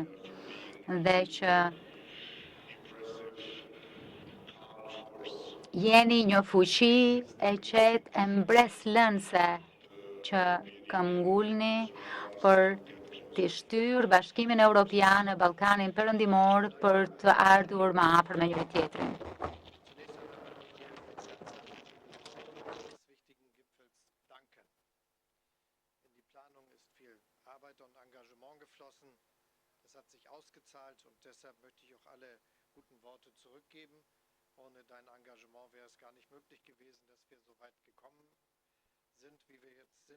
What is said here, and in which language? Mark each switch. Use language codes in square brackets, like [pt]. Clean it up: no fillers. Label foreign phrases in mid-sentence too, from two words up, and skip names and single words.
[sq] Dhe që Jeni një fuqi e qetë e mbreslënse që kam ngullni për të shtyrë Bashkimin Evropian në Ballkanin Perëndimor për të ardhur më afër me njëri tjetrin. [de] Arbeit und Engagement geflossen. Das hat sich ausgezahlt und deshalb möchte ich auch alle guten Worte zurückgeben. Ohne dein Engagement wäre es gar nicht möglich gewesen, dass wir so weit gekommen sind, wie wir jetzt sind.